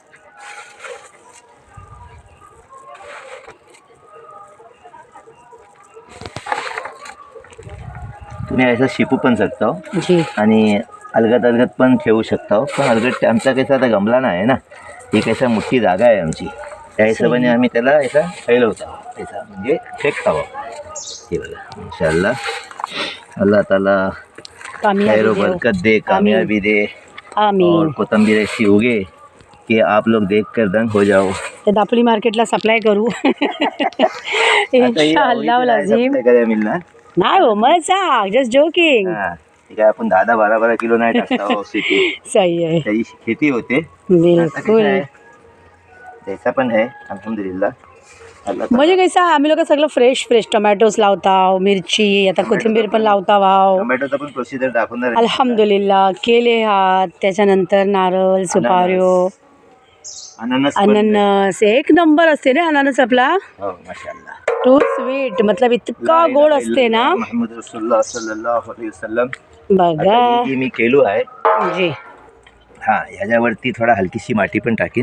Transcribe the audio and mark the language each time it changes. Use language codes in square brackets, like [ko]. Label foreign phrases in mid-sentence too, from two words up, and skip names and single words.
[mr] तुम्ही ऐसा शिपू पण शकता जी. आणि अलगद अलगद पण ठेवू शकता. पण अलगद आमचा कसा आता गमला नाही ना. ही कसा मोठी जागा आहे आमची. त्या हिशोबाने आम्ही त्याला ऐसा फैलवतो ऐसा म्हणजे फेकतावं. हे बघा इंशाअल्लाह अल्लाह ताला खैर बरकत दे, कामयाबी दे. आमीन. [hi] और कोतंबीर ऐसी उगे कि आप लोग देख कर दंग हो जाओ. [mr] ते दापोली मार्केटला सप्लाय करू इंशाअल्लाह लाजीम. मिळणार नाही हो मजा [en] just joking. [mr] ते काय आपण 10-12 किलो नाही टाकता शेती, सही आहे, त्याची खेती होते. आता कसं बिलकुल. आहे, त्याचा पण आहे अल्हम्दुलिल्लाह. अल्लाह म्हणजे कसं आम्ही लोक सगळं [en] fresh fresh tomatoes [mr] लावताव, मिरची, आता कोथिंबीर पण लावता वाव. टोमॅटोचा पण प्रोसिजर दाखवणार आहे. अल्हम्दुलिल्लाह केले हात, त्याच्यानंतर नारळ, सुपाऱ्यो, अननस अननस. एक नंबर असते ना अननस आपला, हो माशाअल्लाह. [en] too sweet, [mr] मतलब इतका गोड असते ना. [ar] محمد رسول الله صلى الله عليه وسلم. [mr] बघा आता ही मी केलो आहे. जी, हा, ह्याच्यावरती थोडा हलकीशी माती पण टाकीन.